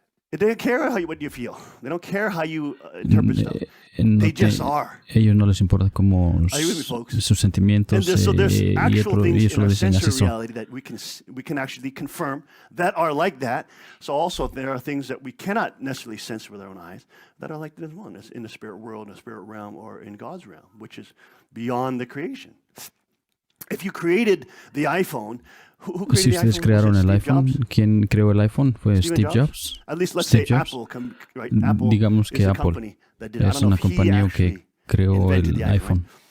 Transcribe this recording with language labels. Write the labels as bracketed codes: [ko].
[en] They don't care what you feel. They don't care how you interpret stuff. They just are. [es] Ellos no les importa cómo sus sentimientos y eso lo dicen así son. [en] That we can actually confirm that are like that. So also there are things that we cannot necessarily sense with our own eyes that are like this one, in the spirit world, in the spirit realm, or in God's realm, which is beyond the creation. If you created the iPhone, [es] si ustedes crearon el iPhone, ¿quién creó el iPhone? ¿Fue Steve Jobs? Steve Jobs. Digamos que Apple es una compañía que creó el iPhone.